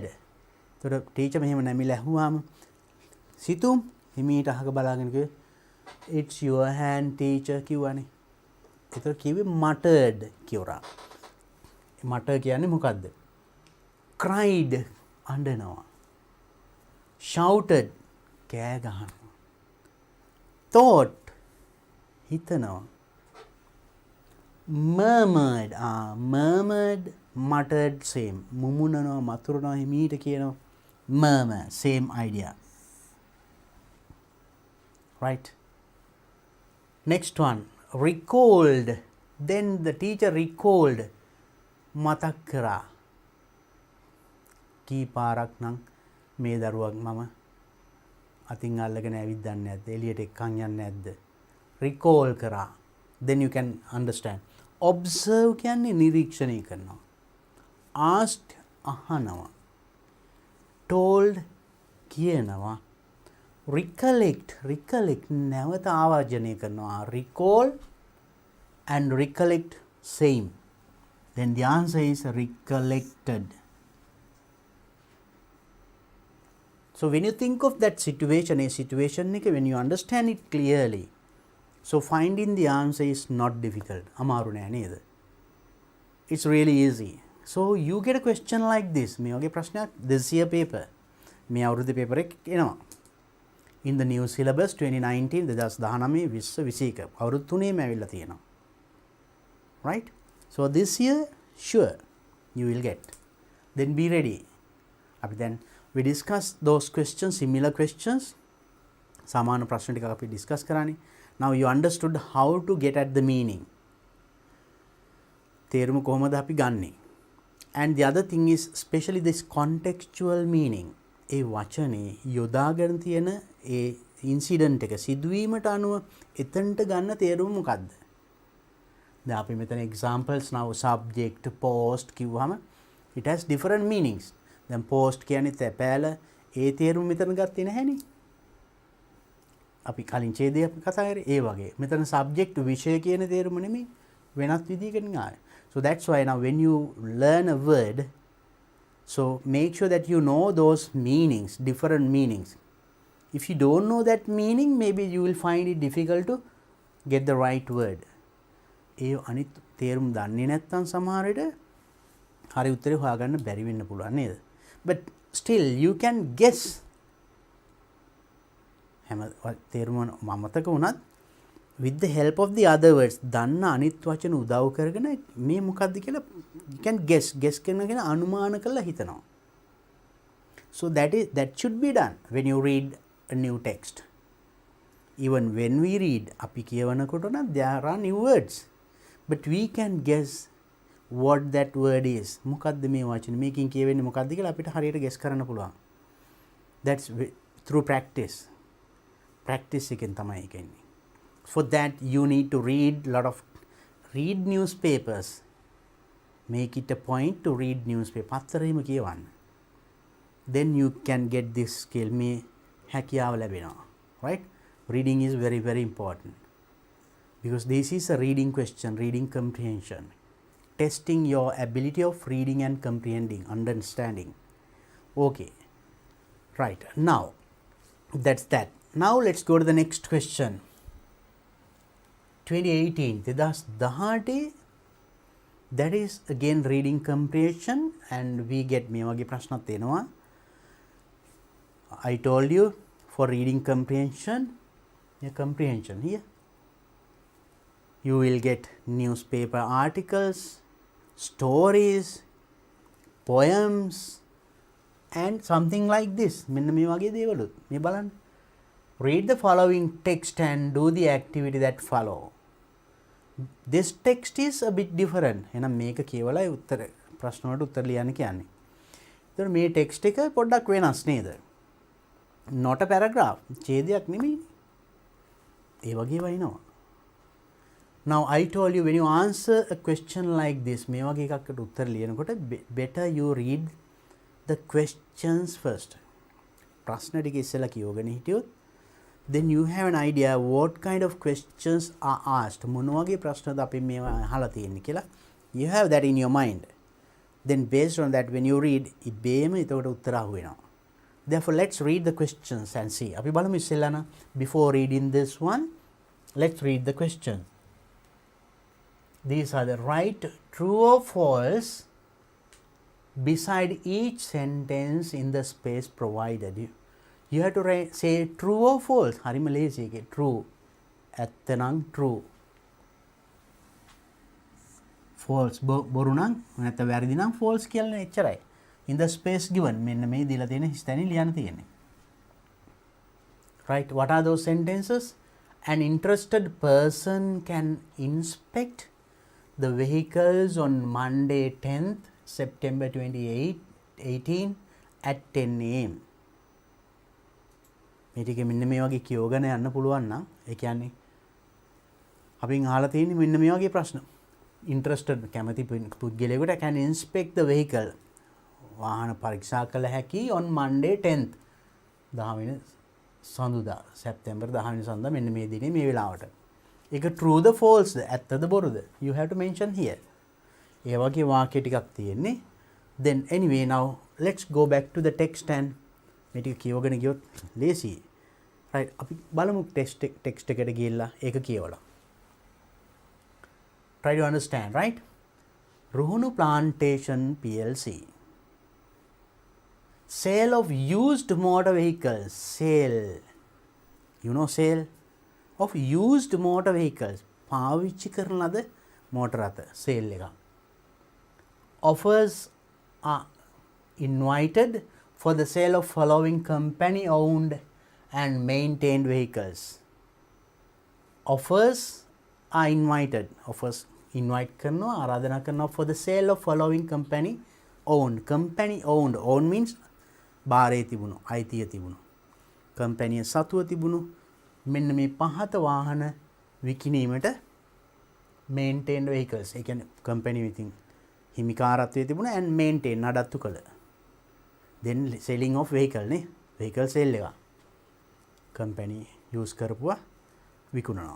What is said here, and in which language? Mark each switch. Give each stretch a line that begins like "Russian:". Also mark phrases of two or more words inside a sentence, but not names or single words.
Sinhala: එතකොට teacher මෙහෙම නැමිලා ඇහුවාම සිතුම් හිමීට අහක බලාගෙන කිව්වේ
English: it's your hand teacher
Sinhala: කිව්වනේ. එතකොට කිව්වේ muttered කියවරා. mutter කියන්නේ මොකද්ද? cried අඬනවා. shouted කෑ ගහනවා. thought හිතනවා.
English: murmured muttered same.
Sinhala: මුමුණනවා මතුරුනවා හිමීට කියනවා
English: murmur same idea. right. next one recalled. then the teacher recalled
Sinhala: මතක් කරා. කී පාරක් නම් මේ දරුවක් මම අතින් අල්ලගෙන ඇවිද්දන්නේ නැද්ද? එළියට එක්කන් යන්නේ නැද්ද? recall කරා.
English: then you can understand.
Sinhala: observe කියන්නේ නිරීක්ෂණය කරනවා. asked අහනවා. told කියනවා. recollect නැවත ආවර්ජනය කරනවා.
English: recall and recollect same. then the answer is recollected. so when you think of that situation when you understand it clearly, so finding the answer is not difficult.
Sinhala: අමාරු නෑ නේද?
English: it's really easy. so you get a question like this.
Sinhala: මේ වගේ ප්‍රශ්නයක්
English: this year paper
Sinhala: මේ අවුරුද්දේ paper එක එනවා.
English: in the new syllabus
Sinhala: 2019 2019 2021 අවුරුදු තුනේම ඇවිල්ලා තියෙනවා.
English: right. so this year sure you will get. then be ready.
Sinhala: අපි දැන්
English: we discuss those questions, similar questions.
Sinhala: සමාන ප්‍රශ්න ටික අපි discuss කරානේ.
English: now you understood how to get at the meaning.
Sinhala: තේරුම කොහොමද අපි ගන්නෙ?
English: and the other thing is especially this contextual meaning.
Sinhala: ඒ වචනේ යොදාගෙන තියෙන ඒ ඉන්සිඩන්ට් එක සිදුවීමට අනුව එතනට ගන්න තේරුම මොකද්ද? දැන් අපි මෙතන
English: examples now subject post කිව්වම it has different meanings.
Sinhala: දැන් post කියන්නේ තැපෑල ඒ තේරුම මෙතන ගත්තේ නැහැනේ. අපි කලින් ඡේදයේ අපි කතා කරේ ඒ වගේ. මෙතන subject විෂය කියන තේරුම නෙමෙයි වෙනත් විදිහකින් ආවේ.
English: so that's why now when you learn a word, so make sure that you know those meanings, different meanings. if you don't know that meaning, maybe you will find it difficult to get the right word.
Sinhala: ඒ අනිත් තේරුම් දන්නේ නැත්නම් සමහර විට හරි උත්තරේ හොයාගන්න බැරි වෙන්න පුළුවන් නේද?
English: but still you can guess
Sinhala: හැම තේරුම මතක වුණත්
English: with the help of the other words
Sinhala: දන්න අනිත් වචන උදව් කරගෙන මේ මොකක්ද කියලා
English: you can guess
Sinhala: කරනගෙන අනුමාන කරලා හිතනවා.
English: So that should be done when you read a new text. Even when we read
Sinhala: අපි කියවනකොට නම්
English: there are new words but we can guess what that word is.
Sinhala: මොකක්ද මේ වචනේ මේකෙන් කියවෙන්නේ මොකක්ද කියලා අපිට හරියට guess කරන්න පුළුවන්.
English: That's through practice.
Sinhala: Practice එකෙන් තමයි ඒක එන්නේ.
English: For that you need to read newspapers. Make it a point to read newspaper.
Sinhala: පත්තරේම කියවන්න.
English: Then you can get this skill.
Sinhala: මේ හැකියාව ලැබෙනවා.
English: Right? Reading is very, very important. Because this is a reading question, reading comprehension. Testing your ability of reading and comprehending, understanding. Okay. Right. Now, that's that. Now let's go to the next question. 2018. That is again reading comprehension and we get
Sinhala: මේ වගේ ප්‍රශ්නත් එනවා.
English: I told you for reading comprehension here you will get newspaper articles, stories, poems and something like this.
Sinhala: මෙන්න මේ වගේ දේවලුත් මේ බලන්න.
English: Read the following text and do the activity that follow. This text is a bit different.
Sinhala: එහෙනම් මේක කියවලා උත්තර ප්‍රශ්න වලට උත්තර ලියන්න කියන්නේ. ඒතර මේ ටෙක්ස්ට් එක පොඩ්ඩක් වෙනස් නේද?
English: Not a paragraph.
Sinhala: ඡේදයක් නෙමෙයි. ඒ වගේ වයින්නවා.
English: Now I told you when you answer a question like this
Sinhala: මේ වගේ එකකට උත්තර ලියනකොට
English: better you read the questions first.
Sinhala: ප්‍රශ්න ටික ඉස්සෙල්ලා කියවගෙන හිටියොත්
English: then you have an idea what kind of questions are asked.
Sinhala: මොන වගේ ප්‍රශ්නද අපි මේවා අහලා තියෙන්නේ කියලා.
English: You have that in your mind. Then based on that when you read
Sinhala: ඉබේම ඒකට උත්තර අහු වෙනවා.
English: Therefore let's read the questions and see.
Sinhala: අපි බලමු ඉස්සෙල්ලා නම්
English: before reading this one let's read the question. These are the right, true or false beside each sentence in the space provided. You have to say true or false.
Sinhala: හරිම ලේසි එකේ true. ඇත්ත නම් true. false බොරු නම් නැත්නම් වැරදි නම් false කියලා එච්චරයි.
English: In the space given
Sinhala: මෙන්න මේ දීලා තියෙන හිස්තැනින් ලියන්න තියෙන්නේ.
English: Right, what are those sentences? An interested person can inspect the vehicles on Monday 10th September 2018 at 10 am.
Sinhala: මේ ටික මෙන්න මේ වගේ කියවගෙන යන්න පුළුවන් නම් ඒ කියන්නේ අපින් අහලා තියෙන්නේ මෙන්න මේ වගේ ප්‍රශ්න. Interested කැමති පුද්ගලයෙකුට
English: can inspect the vehicle
Sinhala: වාහන පරීක්ෂා කළ හැකි
English: on Monday 10th
Sinhala: 10 වෙනි සඳුදා සැප්තැම්බර් 10 වෙනි සඳුදා මෙන්න මේ දිනේ මේ වෙලාවට. ඒක true ද false ද ඇත්තද බොරුද?
English: You have to mention here.
Sinhala: ඒ වගේ වාක්‍ය ටිකක් තියෙන්නේ.
English: Then anyway now let's go back to the text and
Sinhala: මේ ටික කියවගෙන ගියොත් ලේසි. Right, අපි බලමු text එකට ගිහිල්ලා ඒක කියවලා.
English: Try to understand, right? Ruhunu Plantation PLC. Sale of used motor vehicles. Sale. You know sale of used motor vehicles.
Sinhala: පාවිච්චි කරන ලද motor රථ sale එක.
English: Offers are invited for the sale of following company owned and maintained vehicles. Offers are invited. Offers invite
Sinhala: කරනවා ආරාධනා කරනවා
English: for the sale of following company owned. Company owned. Owned means
Sinhala: බාරේ තිබුණු අයිතිය තිබුණු කම්පැනි සතුව තිබුණු මෙන්න මේ පහත වාහන විකිණීමට
English: maintained vehicles.
Sinhala: ඒ කියන්නේ කම්පැනි විසින් හිමිකාරත්වයේ තිබුණ and maintain නඩත්තු කළ.
English: then selling of vehicle නේ vehicle sale
Sinhala: එක කම්පැනි
English: use
Sinhala: කරපුවා විකුණනවා.